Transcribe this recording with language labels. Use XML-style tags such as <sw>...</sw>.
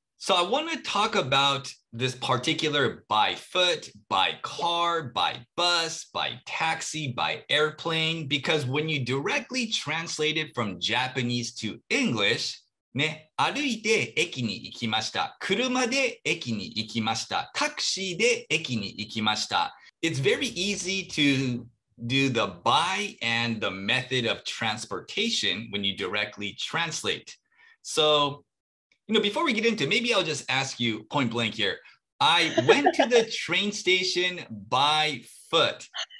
<en>So I want to talk about this particular by foot, by car, by bus, by taxi, by airplane, because when you directly translate it from Japanese to English,</en> <ja>ね、歩いて駅に行きました。車で駅に行きました。タクシーで駅に行きました。</ja> <en>It's very easy to do the by and the method of transportation when you directly translate. So, before we get into it, maybe I'll just ask you point blank here. I went to the train station by foot.</en>